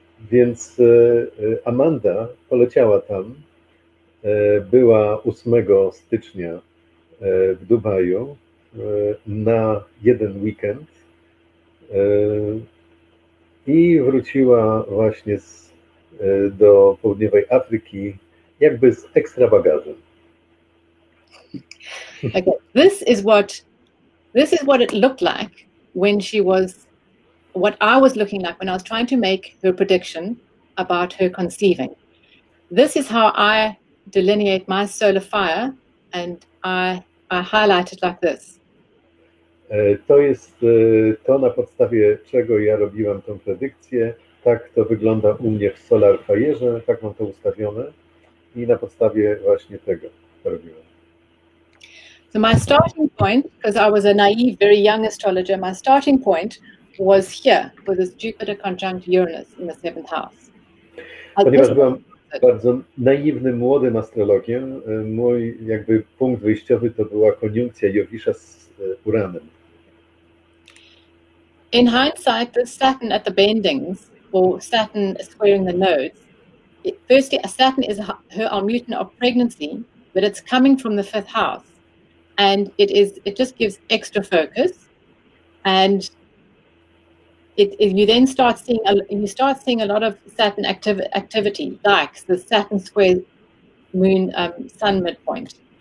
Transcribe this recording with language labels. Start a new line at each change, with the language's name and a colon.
Polish: Więc Amanda poleciała tam, była 8 stycznia w Dubaju na jeden weekend i wróciła właśnie do południowej Afryki jakby z ekstra bagażem.
English: Okay, this is what it looked like when she was, what I was looking like when I was trying to make her prediction about her conceiving. This is how I delineate my solar fire, and I highlight it like this.
Polish: To jest to, na podstawie czego ja robiłam tą predykcję. Tak to wygląda u mnie w Solar Fire'ze, tak mam to ustawione i na podstawie właśnie tego to robiłam.
English: So my starting point, because I was a naive, very young astrologer, my starting point was here with this Jupiter conjunct Uranus in the 7th house.
Polish: Ponieważ byłam bardzo naiwnym, młodym astrologiem, mój jakby punkt wyjściowy to była koniunkcja Jowisza z Uranem.
English: In hindsight, the Saturn at the bendings, or Saturn squaring the nodes, firstly, Saturn is her Almuten of pregnancy, but it's coming from the 5th house. And it just gives extra focus, and you then start seeing a lot of Saturn activity, like the Saturn square Moon Sun midpoint.